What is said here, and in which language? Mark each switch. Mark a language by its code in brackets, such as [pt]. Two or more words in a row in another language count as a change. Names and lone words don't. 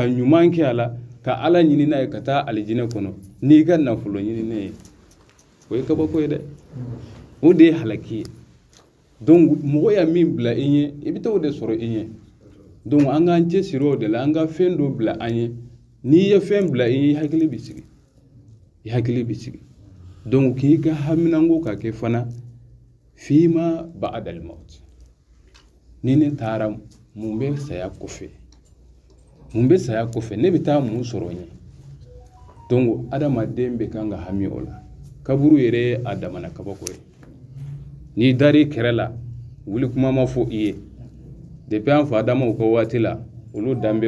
[bm] ɲuman kɛ a la ka ala ɲini n'a ye ka taa alijinɛ kɔnɔ n'i ka nafolo ɲini ne ye o ye kabako ye dɛ o de ye halaki ye donc mɔgɔ ya min bila i ɲɛ i bɛ taa o de sɔrɔ i ɲɛ donc an k'an cɛsiri o de la an ka fɛn dɔ bila an ye n'i ye fɛn bila i ɲɛ i hakili bɛ sigi donc k'i ka haminanko ka kɛ fana [ar] فيما بعد الموت [bm] ni ne taara mun bɛ saya kɔfɛ ne bɛ taa mun sɔrɔ ɲɛ donc adamaden bɛ kan ka hami o la kaburu yɛrɛ a damana kabako ye n'i dar'i kɛrɛ la wuli kuma ma fɔ i ye depuis an fa Adamaw ka waati la olu dan bɛ